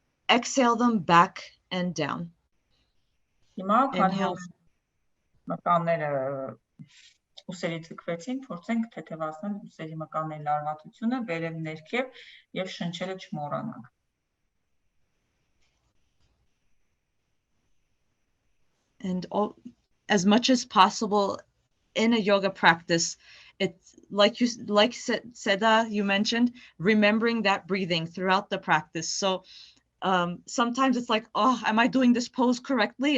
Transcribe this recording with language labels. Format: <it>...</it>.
<en>Exhale them back and down. Inhale.</en> <hy>Մկանները ուսերի ցկվեցին, փորձենք թեթևացնել ուսերի մկանների լարվածությունը, վերև ներքև եւ շնչելը չմոռանանք։</hy> <en>And as much as possible in a yoga practice, it's like Seda, you mentioned, remembering that breathing throughout the practice. So sometimes it's like, oh, am I doing this pose correctly?</en>